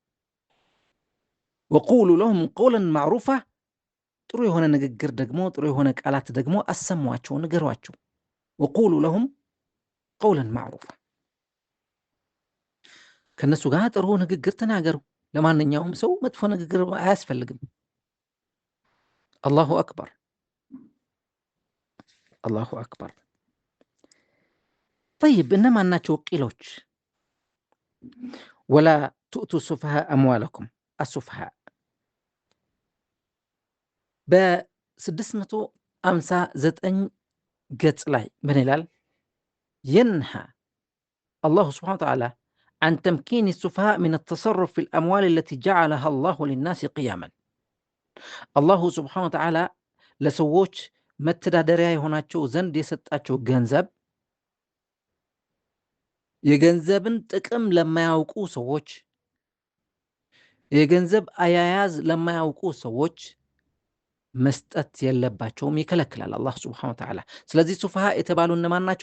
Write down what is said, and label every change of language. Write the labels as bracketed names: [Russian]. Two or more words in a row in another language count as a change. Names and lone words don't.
[Arabic] وقولوا لهم قولا معروفا [Amharic] ጥሩ የሆነ ንግግር ደግሞ ጥሩ የሆነ ቃላት ደግሞ አሰሟቸው፣ ንገሯቸው። [Arabic] وقولوا لهم قولا معروفا [Amharic] ከነሱ ጋር ጥሩ ንግግር ተናገሩ። ለማንኛውም ሰው መጥፎ ንግግር አያስፈልግም። [Arabic] الله أكبر، الله أكبر። [Amharic] ጠይብ እነማን ናቸው ቂሎች? [Arabic] ወላ تؤتوا السفهاء أموالكم السفهاء ب659 [Amharic] ገጽ ላይ ምን ይላል? [Arabic] ينهى الله سبحانه وتعالى عن تمكين السفهاء من التصرف في الأموال التي جعلها الله للناس قياما الله سبحانه وتعالى [Amharic] ለሰዎች መተዳደሪያ የሆናቸው ዘንድ የሰጣቸው ገንዘብ የገንዘብን ጥቅም ለማያውቁ ሰዎች የገንዘብ አያያዝ ለማያውቁ ሰዎች መስጠት የለባቸውም፣ ይከለክላል [Arabic] الله سبحانه وتعالى። [Amharic] ስለዚህ ሱፍሃ የተባሉ እነማን ናቸው?